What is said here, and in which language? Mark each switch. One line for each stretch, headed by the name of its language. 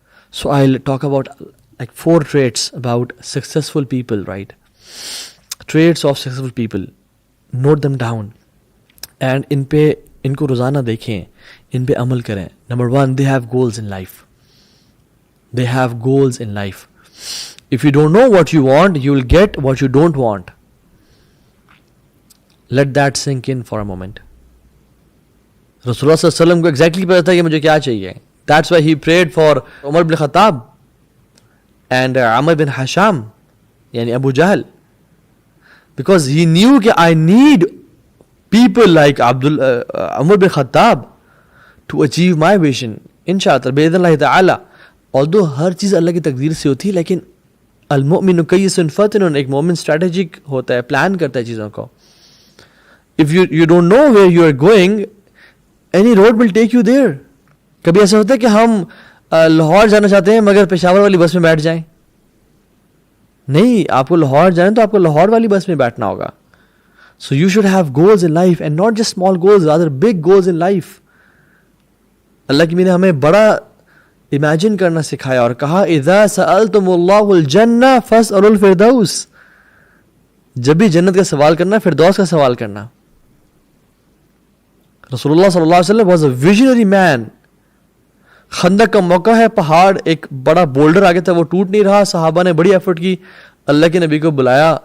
English: So I'll talk about like 4 traits about successful people, right? Traits of successful people. Note them down.
Urdu: And ان کو روزانہ دیکھیں، ان پہ عمل کریں.
English: Number 1, they have goals in life. They have goals in life. If you don't know what you want, you will get what you don't want. Let that sink in for a moment.
Urdu: رسول اللہ صلی اللہ علیہ وسلم کو exactly پتا تھا کہ مجھے کیا چاہیے.
English: That's why he prayed for Umar bin Khattab and Umar bin Hisham یعنی Abu Jahl, because he knew کہ I need people like Umar bin Khattab to achieve my vision.
Urdu: انشاءاللہ بإذن اللہ تعالی. although ہر چیز اللہ کی تقدیر سے ہوتی ہے, لیکن
Arabic: المؤمن کیس فتن,
Urdu: ایک مومن اسٹریٹجک ہوتا ہے, پلان کرتا ہے چیزوں کو.
English: if you don't know where you are going, any road will take you there.
Urdu: کبھی ایسا ہوتا ہے کہ ہم لاہور جانا چاہتے ہیں مگر پشاور والی بس میں بیٹھ جائیں. نہیں, آپ کو لاہور جائیں تو آپ کو لاہور والی بس میں بیٹھنا ہوگا.
English: So you should have goals in life and not just small goals, rather big goals in life.
Urdu: اللہ کی نے ہمیں بڑا امیجن کرنا سکھایا اور کہا
Arabic: اذا سألتم اللہ الجنہ فاسألوا الفردوس.
Urdu: جب بھی جنت کا سوال کرنا, فردوس کا سوال کرنا. رسول اللہ صلی اللہ علیہ وسلم
English: was a visionary man.
Urdu: خندق کا موقع ہے, پہاڑ ایک بڑا بولڈر آگے تھا, وہ ٹوٹ نہیں رہا, صحابہ نے بڑی ایفرٹ کی, اللہ کے نبی کو بلایا.